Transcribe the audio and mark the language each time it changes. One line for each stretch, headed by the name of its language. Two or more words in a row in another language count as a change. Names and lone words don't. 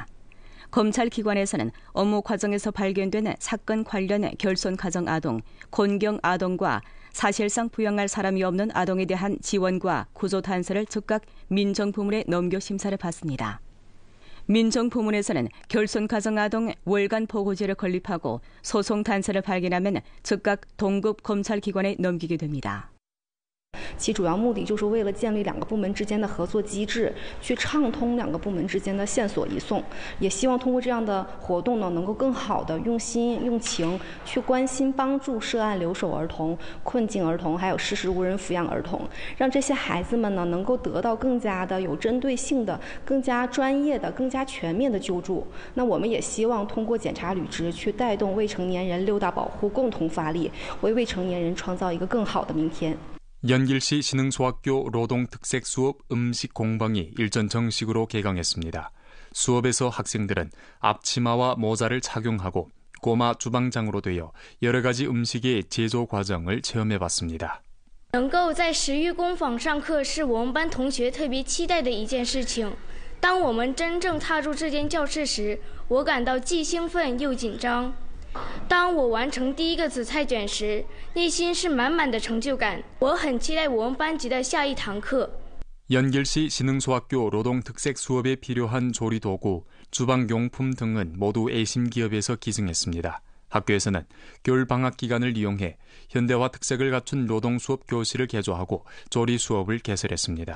Korean: 검찰기관에서는 업무 과정에서 발견되는 사건 관련 결손 가정 아동, 곤경 아동과 사실상 부양할 사람이 없는 아동에 대한 지원과 구조 단서를 즉각 민정부문에 넘겨 심사를 받습니다. 민정부문에서는 결손 가정 아동 월간 보고제를 건립하고 소송 단서를 발견하면 즉각 동급 검찰기관에 넘기게 됩니다.
Chinese: 其主要目的就是为了建立两个部门之间的合作机制，去畅通两个部门之间的线索移送，也希望通过这样的活动呢，能够更好的用心用情去关心帮助涉案留守儿童、困境儿童，还有事实无人抚养儿童，让这些孩子们呢能够得到更加的有针对性的、更加专业的、更加全面的救助。那我们也希望通过检察履职去带动未成年人6大保护共同发力，为未成年人创造一个更好的明天。
Korean: 연길시 신흥소학교 노동특색 수업 음식 공방이 일전 정식으로 개강했습니다. 수업에서 학생들은 앞치마와 모자를 착용하고 꼬마 주방장으로 되어 여러 가지 음식의 제조 과정을 체험해봤습니다.
Chinese: 能够在食育工坊上课是我们班同学特别期待的一件事情。当我们真正踏入这间教室时，我感到既兴奋又紧张。当我完成第一个紫菜卷时，内心是满满的成就感。我很期待我们班级的下一堂课。
Korean: 연길시 신흥소학교 노동특색 수업에 필요한 조리도구, 주방용품 등은 모두 A심기업에서 기증했습니다. 학교에서는 겨울 방학 기간을 이용해 현대화 특색을 갖춘 노동수업 교실을 개조하고 조리 수업을 개설했습니다.